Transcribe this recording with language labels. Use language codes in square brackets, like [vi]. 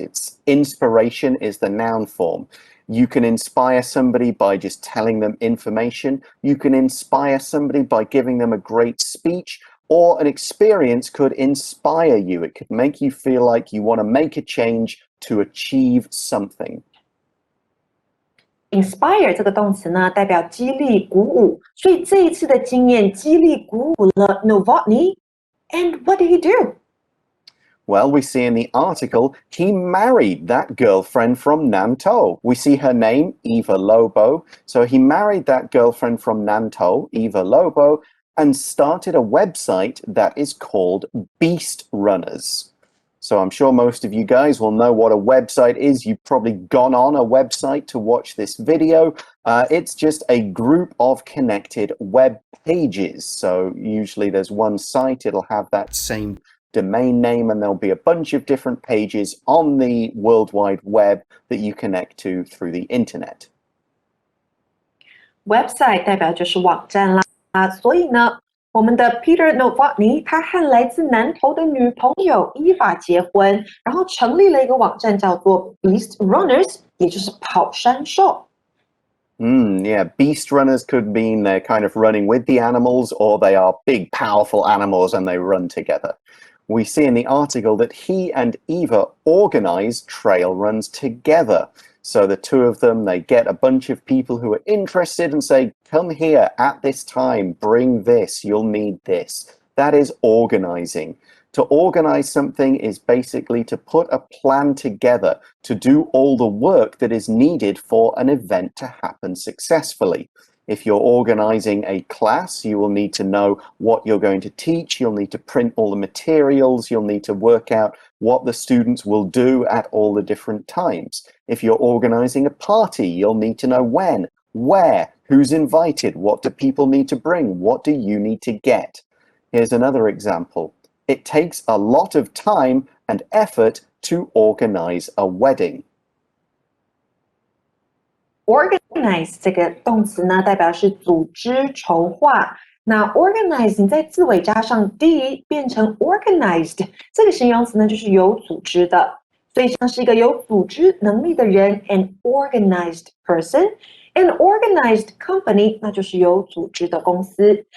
[en] It's inspiration is the noun form. You can inspire somebody by just telling them information. You can inspire somebody by giving them a great speech, or an experience could inspire you. It could make you feel like you want to make a change to achieve something. [zh] Inspire 这个动词呢，代表激励、鼓舞，所以这一次的经验激励、鼓舞了 Novotny. [en] And what did he do? Well, we see in the article, he married that girlfriend from Nantou. We see her name, Eva Lobo. So he married that girlfriend from Nantou, Eva Lobo, and started a website that is called Beast Runners. So I'm sure most of you guys will know what a website is. You've probably gone on a website to watch this video. It's just a group of connected web pages. So usually there's one site, it'll have that same domain name, and there'll be a bunch of different pages on the World Wide Web that you connect to through the internet. [zh] Website 代表就是网站啦，所以呢，我们的 Peter Novotny 他和来自南投的女朋友 Eva 结婚，然后成立了一个网站叫做 Beast Runners， 也就是跑山兽。 [en] Yeah, beast runners could mean they're kind of running with the animals, or they are big, powerful animals and they run together. We see in the article that he and Eva organize trail runs together. So the two of them, they get a bunch of people who are interested and say, come here at this time, bring this, you'll need this. That is organizing. To organize something is basically to put a plan together to do all the work that is needed for an event to happen successfully. If you're organizing a class, you will need to know what you're going to teach. You'll need to print all the materials. You'll need to work out what the students will do at all the different times. If you're organizing a party, you'll need to know when, where, who's invited, what do people need to bring, what do you need to get. Here's another example. It takes a lot of time and effort to organize a wedding. [zh] Organize 这个动词呢，代表是组织、筹划。那 organize 你在字尾加上 d 变成 organized， 这个形容词呢就是有组织的，所以像是一个有组织能力的人 ， [en] an organized person。 An organized company， [zh] 那就是有组织的公司。